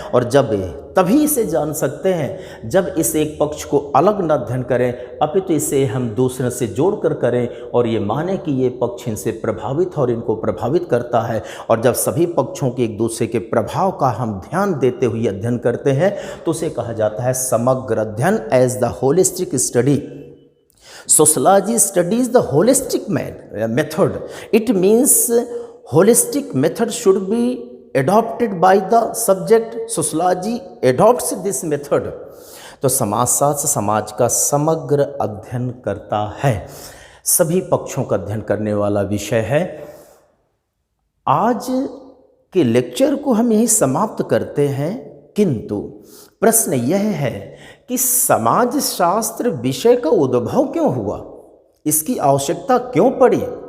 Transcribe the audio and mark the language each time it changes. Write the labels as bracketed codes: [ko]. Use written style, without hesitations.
[hi] और जब तभी इसे जान सकते हैं जब इस एक पक्ष को अलग न अध्ययन करें, अपितु इसे हम दूसरे से जोड़कर करें और ये माने कि ये पक्ष इनसे प्रभावित और इनको प्रभावित करता है। और जब सभी पक्षों के एक दूसरे के प्रभाव का हम ध्यान देते हुए अध्ययन करते हैं तो उसे कहा जाता है समग्र अध्ययन, [en] As the holistic study. Sociology studies the holistic method. It means holistic method should be adopted by the subject. Sociology adopts this method. [hi] तो समाजशास्त्र समाज का समग्र अध्ययन करता है, सभी पक्षों का अध्ययन करने वाला विषय है। आज के लेक्चर को हम यही समाप्त करते हैं, किंतु प्रश्न यह है कि समाजशास्त्र विषय का उद्भव क्यों हुआ, इसकी आवश्यकता क्यों पड़ी।